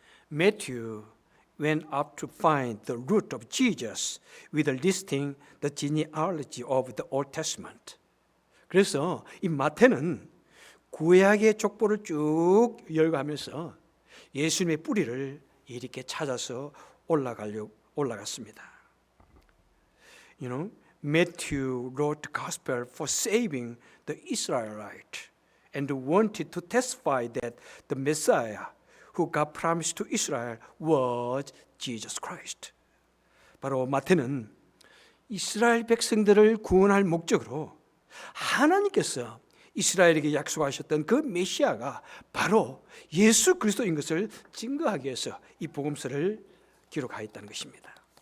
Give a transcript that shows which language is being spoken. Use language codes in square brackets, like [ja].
[en] Matthew went up to find the root of Jesus with listing the genealogy of the Old Testament. [ko] 그래서 이 마태는 구약의 족보를 쭉 열거하면서 예수님의 뿌리를 이렇게 찾아서 올라갔습니다. [en] You know, Matthew wrote the gospel for saving the Israelite and wanted to testify that the Messiah who God promised to Israel was Jesus Christ. [ko] 바로 마태는 이스라엘 백성들을 구원할 목적으로 하나님께서 이스라엘에게 약속하셨던 그 메시아가 바로 예수 그리스도인 것을 증거하기 위해서 이 복음서를 기록하였다는 것입니다.